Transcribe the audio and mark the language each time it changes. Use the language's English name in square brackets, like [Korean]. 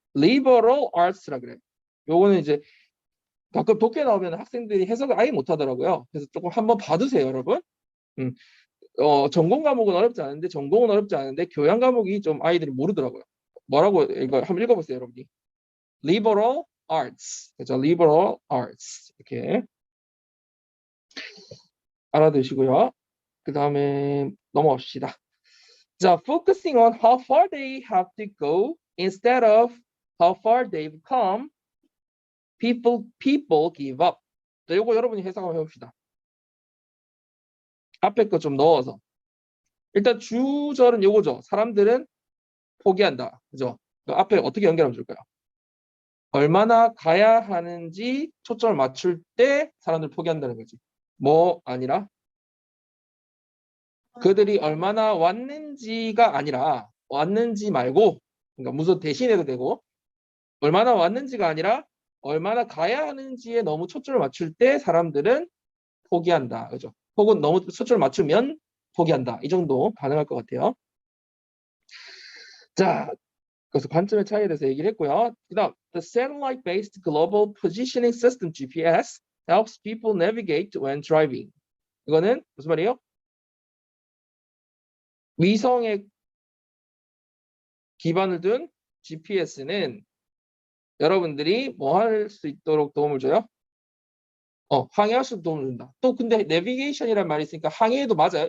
[Korean] Liberal Arts라 그래. 요거는 이제 가끔 독해 나오면 학생들이 해석을 아예 못하더라고요. 그래서 조금 한번 봐두세요, 여러분. 음. 전공 과목은 어렵지 않은데 전공은 어렵지 않은데 교양 과목이 좀 아이들이 모르더라고요. 뭐라고 이거 한번 읽어보세요, 여러분이. Liberal Arts, 그죠? Liberal Arts 이렇게 알아두시고요. 그 다음에 넘어갑시다. [English] 자, focusing on how far they have to go instead of how far they've come, people give up. [Korean] 자, 요거 여러분이 해석 한번 해봅시다. 앞에 거 좀 넣어서. 일단 주절은 요거죠. 사람들은 포기한다. 그죠? 그 앞에 어떻게 연결하면 좋을까요? 얼마나 가야 하는지 초점을 맞출 때 사람들 포기한다는 거지. 뭐 아니라 그들이 얼마나 왔는지가 아니라 왔는지 말고 그러니까 무슨 대신해도 되고 얼마나 왔는지가 아니라 얼마나 가야 하는지에 너무 초점을 맞출 때 사람들은 포기한다. 그죠? 혹은 너무 초점을 맞추면 포기한다. 이 정도 가능할 것 같아요. 자, 그래서 관점의 차이에 대해서 얘기를 했고요. 그다음, [English] the satellite-based global positioning system (GPS) helps people navigate when driving. [Korean] 이거는 무슨 말이에요? 위성에 기반을 둔 GPS는 여러분들이 뭐 할 수 있도록 도움을 줘요? 항해할 수 도움을 준다. 또 근데 내비게이션이란 말이 있으니까 항해도 맞아요.